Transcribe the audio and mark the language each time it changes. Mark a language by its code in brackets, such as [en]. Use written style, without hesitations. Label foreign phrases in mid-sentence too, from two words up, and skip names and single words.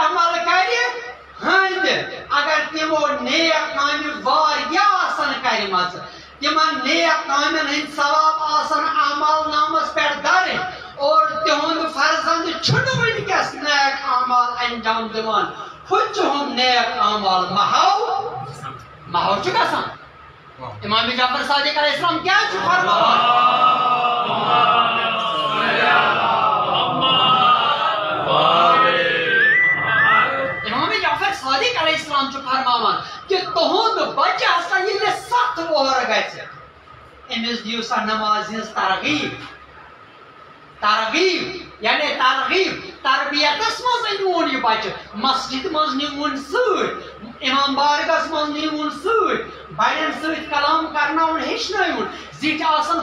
[ks] عمل کرِ ہٕنٛدۍ اگر تِمو نیک کامہِ واریاہ آسن کرِمژٕ تمن نیک کامن ہند ثواب آسن اعمال نامس پہ درج اور تہند فرزند چھنہ ونکس نیک اعمال انجام دِوان ہُم نیک اعمال محو چھُ گژھان امام جعفر صادق [ar] علیہ السلام [ks] کیا چھُ فرماوان امام جعفر صادق [ar] علیہ السلام [ks] چھُ فرماوان کہ تہند گژھِ أمِس دِیِو سا نماز ہٕنٛز ترغیٖب یعنی ترغیٖب تربیتس منٛز أنۍوُن یہِ بچہِ مسجد منٛز نِوُن سۭتۍ امام بارگس منٛز نِوُن سۭتۍ بڑٮ۪ن سۭتۍ کلام کرناوُن ہیٚچھنٲوُن زِٹھۍ آسن